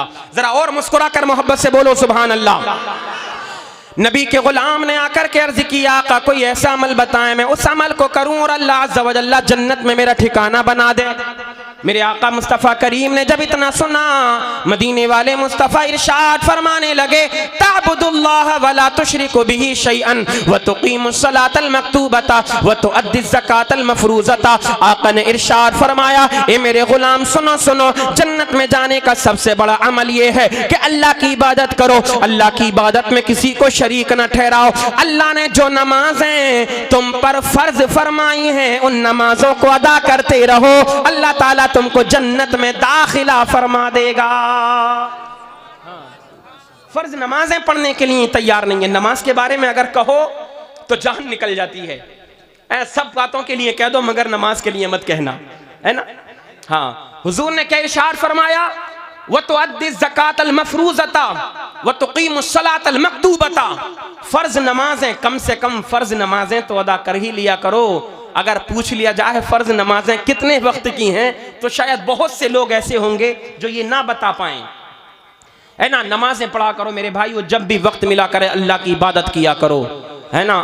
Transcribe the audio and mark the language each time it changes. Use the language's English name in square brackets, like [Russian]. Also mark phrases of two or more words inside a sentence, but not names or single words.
[Hindi] जरा और मुस्कुरा कर मोहब्बत से बोलो [Arabic] سبحان الله. [Hindi] नबी के गुलाम ने आकर के अर्ज किया आका कोई ऐसा अमल बताएं मैं उस अमल को करूं और [Arabic] الله عز وجل [Hindi] जन्नत में मेरा ठिकाना बना दे। मेरे आका मुस्तफ़ा करीम ने जब इतना सुना, मदीने वाले मुस्तफ़ा इरशाद फरमाने लगे [Arabic] تعبد الله ولا تشرك به شيئا وتقيم الصلاة المكتوبة وتؤدي الزكاة المفروضة. [Hindi] आका ने इरशाद फरमाया ए मेरे गुलाम सुनो सुनो, जन्नत में जाने का सबसे बड़ा अमल ये है कि अल्लाह की इबादत करो, अल्लाह की इबादत में किसी को शरीक न ठहराओ। अल्लाह ने जो नमाजें तुम पर फर्ज फरमाई हैं उन नमाजों को अदा करते रहो, अल्लाह ताला तुमको जन्नत में दाखिला फरमा देगा। फर्ज नमाजें पढ़ने के लिए तैयार नहीं है, नमाज के बारे में अगर कहो तो जान निकल जाती है। सब बातों के लिए कह दो मगर नमाज के लिए मत कहना, है ना। हाँ, हुजूर ने क्या इरशाद फरमाया [Arabic] وتؤدي الزكاة المفروضة وتقيم الصلاة المكتوبة. [Hindi] फर्ज नमाजें कम से कम फर्ज नमाजें तो अदा कर ही लिया करो। अगर पूछ लिया जाए फर्ज नमाजें कितने वक्त की हैं तो शायद बहुत से लोग ऐसे होंगे जो ये ना बता पाएं, है ना। नमाजें पढ़ा करो मेरे भाई, वो जब भी वक्त मिला करे अल्लाह की इबादत किया करो, है ना।